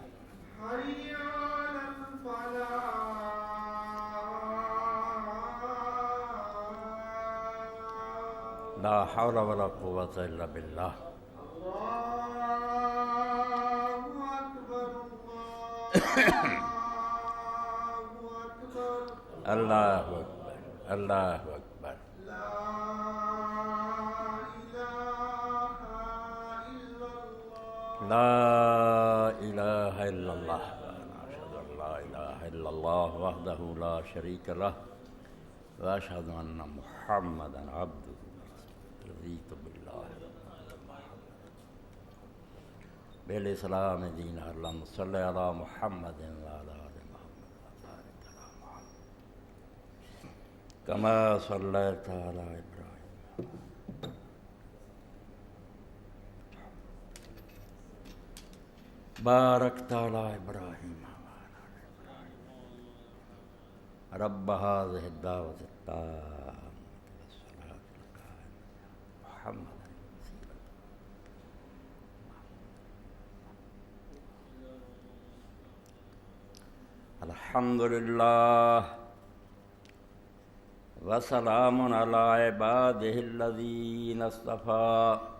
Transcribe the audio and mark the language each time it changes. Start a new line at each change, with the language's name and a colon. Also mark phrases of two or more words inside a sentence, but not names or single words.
Arabic: حي على الفلاح لا حول ولا قوة الا باللہ۔ الله أكبر الله أكبر اللہ اکبر اللہ اکبر۔ لا إله إلا الله لا الہ الا اللہ اشہد ان لا الہ الا اللہ وحدہ لا شریک لہ واشہد ان محمدا عبدہ ورسولہ۔ رضیت باللہ بالاسلام دینا اللہم صلی علی محمد وعلی آل محمد وبارک علی محمد کما صلیت علی ابراہیم بارکت علی ابراہیم وعلی آل ابراہیم رب هذه الدعوة التامة والصلاة القائمة محمد الحمد للہ وسلام علی عباده الذین اصطفى